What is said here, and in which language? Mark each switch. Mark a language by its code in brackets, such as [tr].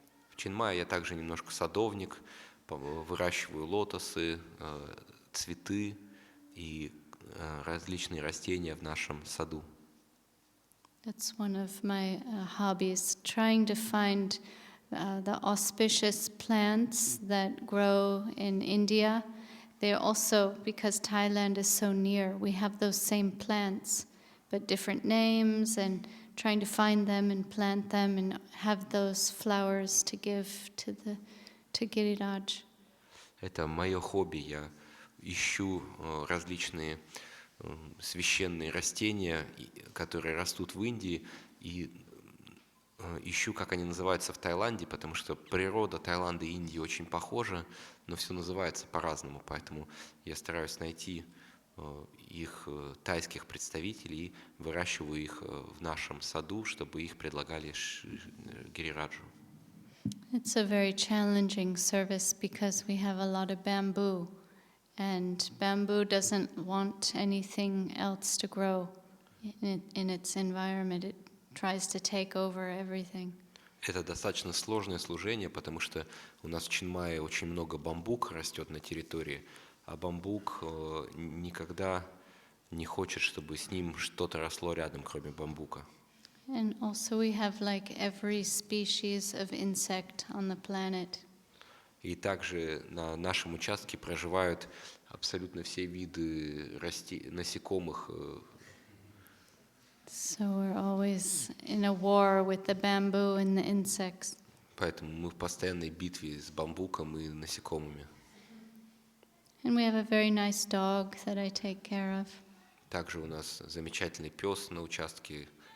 [ru] В Чинмае я также немножко садовник, выращиваю лотосы, цветы и различные растения в нашем саду. [en] That's one of my hobbies, trying to find the auspicious plants that grow in India. They're also, because Thailand is so near, we have those same plants, but different names, and trying to find them and plant them and have those flowers to give to Giriraj. [ru] Это мое хобби. Я ищу различные священные растения, которые растут в Индии, и ищу, как они называются в Таиланде, потому что природа Таиланда и Индии очень похожа, но все называется по-разному, поэтому я стараюсь найти их тайских представителей и выращиваю их в нашем саду, чтобы их предлагали Гирираджу. [en] It's a very challenging service because we have a lot of bamboo, and bamboo doesn't want anything else to grow in its environment. It tries to take over everything. [ru] Это достаточно сложное служение, потому что у нас в Чинмае очень много бамбука растет на территории, а бамбук никогда не хочет, чтобы с ним что-то росло рядом, кроме бамбука. [en] And also we have like every species of insect on the planet. [ru] И также на нашем участке проживают абсолютно все виды насекомых. [en] So we're always in a war with the bamboo and the insects. [ru] Поэтому мы в постоянной битве с бамбуком и насекомыми. [en] And we have a very nice dog that I take care of. [ru] Также у нас замечательный пес на участке,